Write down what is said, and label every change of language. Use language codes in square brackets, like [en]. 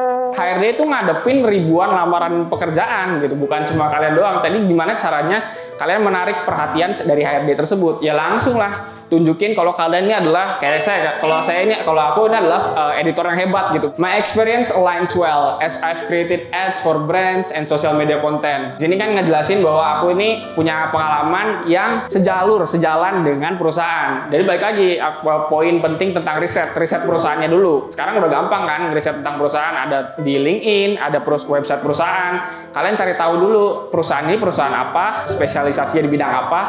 [id] HRD itu ngadepin ribuan lamaran pekerjaan gitu, bukan cuma kalian doang. Tadi gimana caranya kalian menarik perhatian dari HRD tersebut? Ya langsung lah tunjukin kalau kalian ini adalah kayak saya. Kalau aku ini adalah editor yang hebat gitu. [en] My experience aligns well as I've created ads for brands and social media content. [id] Di sini kan ngejelasin bahwa aku ini punya pengalaman yang sejalan dengan perusahaan. Jadi balik lagi poin penting tentang riset perusahaannya dulu. Sekarang udah gampang kan riset tentang perusahaan, ada di LinkedIn, ada website perusahaan. Kalian cari tahu dulu perusahaan ini perusahaan apa, spesialisasinya di bidang apa.